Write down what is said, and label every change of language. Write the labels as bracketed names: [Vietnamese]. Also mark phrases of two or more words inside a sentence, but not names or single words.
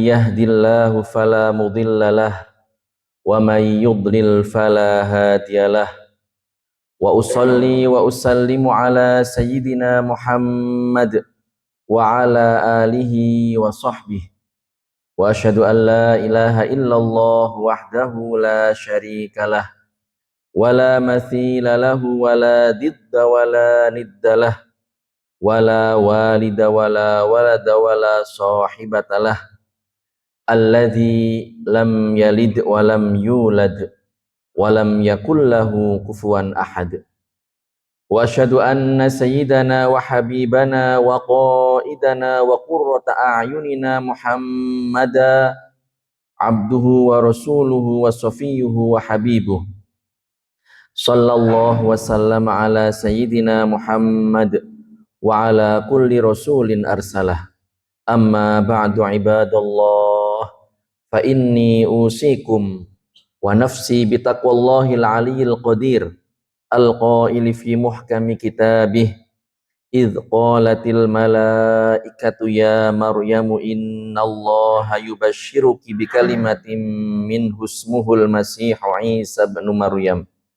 [Arabic] يهده الله فلا مضل له ومن يضلل فلا هادي له وأصلي وأسلم على سيدنا محمد وعلى آله وصحبه وأشهد أن لا إله إلا الله وحده لا شريك له ولا مثيل له ولا ضد ولا ند له ولا والد ولا ولد ولا صاحبة له الذي لم يلد ولم يولد ولم يكن له كفوا أحد. وأشهد أن سيدنا وحبيبنا وقائدنا وقرة أعيننا محمدا عبده ورسوله وصفيه وحبيبه صلى الله وسلم على سيدنا محمد وعلى كل رسول أرسله. أما بعد عباد الله فإني أوصيكم ونفسي بتقوى الله العلي القدير القائل في محكم كتابه إذ قالت الملائكة يا مريم إن الله يبشرك بكلمة منه اسمه المسيح عيسى ابن مريم